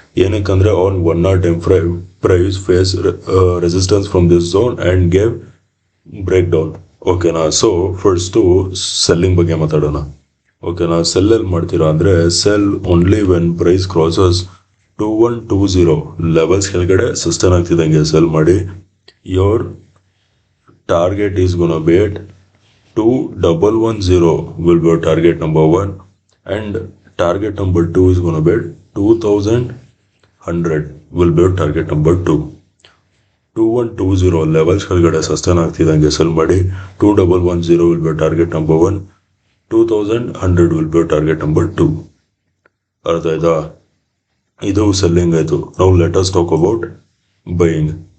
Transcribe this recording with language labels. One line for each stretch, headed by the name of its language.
English: ಏನಕ್ಕಂದ್ರೆ on 1 hour time frame price face resistance from this zone and gave break down. ಓಕೆನಾ?
Kannada: So first selling ಬಗ್ಗೆ ಮಾತಾಡೋಣ. ಓಕೆನಾ? ಸೆಲ್ಲೆಲ್ಲಿ ಮಾಡ್ತೀರಾ ಅಂದರೆ
English: sell only when price crosses 2120 levels
Kannada: ಕೆಳಗಡೆ sustain ಆಗ್ತಿದ್ದಂಗೆ cell ಮಾಡಿ.
English: Your target is gonna be at 2110 will be your target number 1 and target number 2 is going to be 2100 will be your target number 2.
Kannada: 2120 levels ಕೆಳಗಡೆ sustain ಆಗ್ತಿದ್ದಂಗೆ cell ಮಾಡಿ.
English: 2110 will be target number 1. 2100 will be target number 2.
Kannada: ಅರ್ಥ ಆಯ್ತಾ? ಇದು selling ಆಯ್ತು.
English: ನಾವು let us talk about buying.